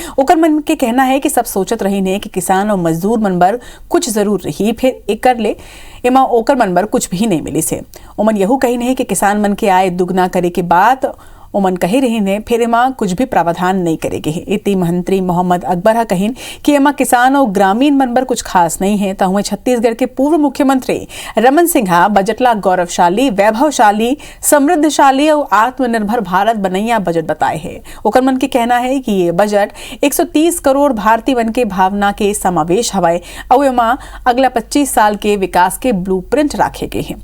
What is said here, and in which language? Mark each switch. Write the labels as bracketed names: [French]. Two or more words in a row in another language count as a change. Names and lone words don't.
[Chhattisgarhi] ओकर मन के कहना है कि सब सोचत रही ने कि किसान और मजदूर मन बर कुछ जरूर रही, फिर एक कर ले एमा ओकर मन बर कुछ भी नहीं मिली से। ओमन यहू कही नहीं कि किसान मन के आय दुगना करे के बाद ओमन कही रही ने फिर एमा कुछ भी प्रावधान नहीं करेगी। इति मंत्री मोहम्मद अकबर हा कहिन कि एमा किसान और ग्रामीण मन बर कुछ खास नहीं है। तो छत्तीसगढ़ के पूर्व मुख्यमंत्री रमन सिंह बजट ला गौरवशाली, वैभवशाली, समृद्धशाली और आत्मनिर्भर भारत बनैया बजट बताए है। ओकर मन के कहना है कि ये बजट 130 करोड़ भारतीय वन के भावना के समावेश हवाए और एमा अगला 25 साल के विकास के ब्लूप्रिंट राखे गए हैं।